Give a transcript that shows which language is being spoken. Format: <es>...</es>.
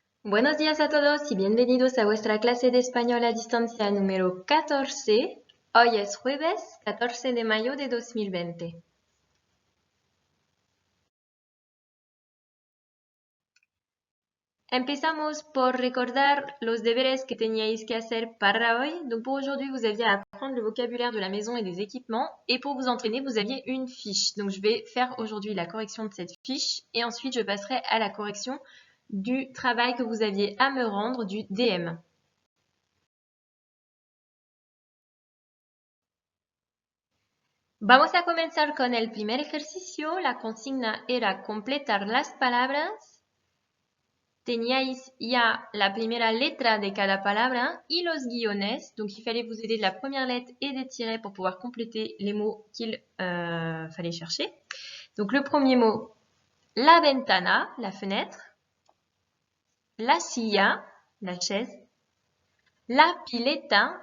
<es>Buenos días a todos y bienvenidos a vuestra clase de español a distancia número 14. Hoy es jueves 14 de mayo de 2020. Empezamos por recordar los deberes que teníais que hacer para hoy.</es> <fr>Donc pour aujourd'hui, vous aviez à apprendre le vocabulaire de la maison et des équipements. Et pour vous entraîner, vous aviez une fiche. Donc je vais faire aujourd'hui la correction de cette fiche. Et ensuite, je passerai à la correction du travail que vous aviez à me rendre du DM.</fr> <es>Vamos a comenzar con el primer ejercicio. La consigna era completar las palabras. Teníais ya la primera letra de cada palabra y los guiones.</es> <fr>Donc, il fallait vous aider de la première lettre et des tirets pour pouvoir compléter les mots qu'il fallait chercher. Donc, le premier mot, la ventana, la fenêtre.</fr> <es>La silla, la chaise. La pileta.</es>